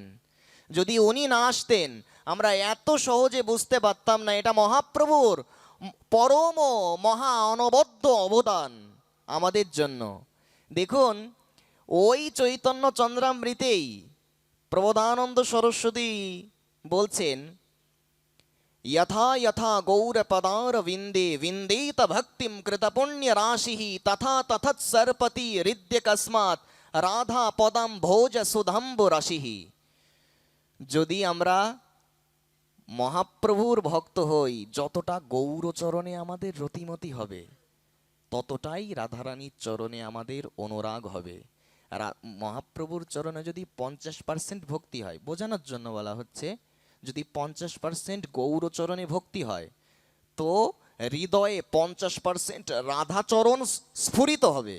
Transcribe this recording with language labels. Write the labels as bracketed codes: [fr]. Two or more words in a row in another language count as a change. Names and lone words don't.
[bn] যদি উনি না আসতেন আমরা এত সহজে বুঝতে পারতাম না। এটা মহাপ্রভুর পরম মহা অনবদ্য অবদান আমাদের জন্য। দেখুন, ওই চৈতন্য চন্দ্রামৃতেই প্রবোধানন্দ সরস্বতী বলছেন, [sa] यथा यथा गौरपदार विंदे विंदेत भक्तिम कृतपुण्य राशि तथा तथत्सर्पति हृद्य कस्मात् राधा पदम भोज सुधम्ब राशि। [bn] যদি আমরা মহাপ্রভুর ভক্ত হই, যতটা গৌরচরণে আমাদের রতিমতি হবে, ততটাই রাধারানীর চরণে আমাদের অনুরাগ হবে। মহাপ্রভুর চরণে যদি 50% ভক্তি হয়, বোঝানোর জন্য বলা হচ্ছে, যদি 50% গৌরচরণে ভক্তি হয়, তো হৃদয়ে 50% রাধাচরণ স্ফুরিত হবে।